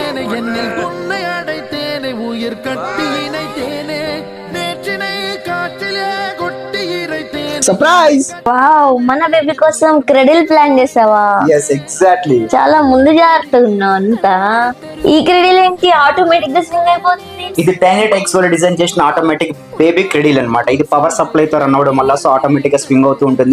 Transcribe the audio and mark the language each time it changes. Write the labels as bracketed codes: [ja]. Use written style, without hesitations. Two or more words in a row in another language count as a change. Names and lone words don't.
[ta] என்னில் உன்னை அடைத்தேனே உயிர் கட்டி இணைத்தேனே நேற்றினை காற்றிலே கொட்டி இறைத்தேன். [te] సర్ప్రైజ్. వావ్, మన బేబీ కోసం క్రెడిల్ ప్లాన్ చేసావా? [en] yes exactly. [te] చాలా ముందు జాగ్రత్తగా ఉన్నావు అంతా. ఈ క్రెడిల్ ఏంటి ఆటోమేటిక్ గా స్వింగ్ అయిపోతుంది? ఇది టైనెటెక్స్ వాళ్ళు డిజైన్ చేసిన [en] automatic baby cradle [te] అన్నమాట. ఇది [en] power supply [te] తో రన్ అవడం వల్ల [en] so automatic [te] గా స్వింగ్ అవుతూ ఉంటుంది.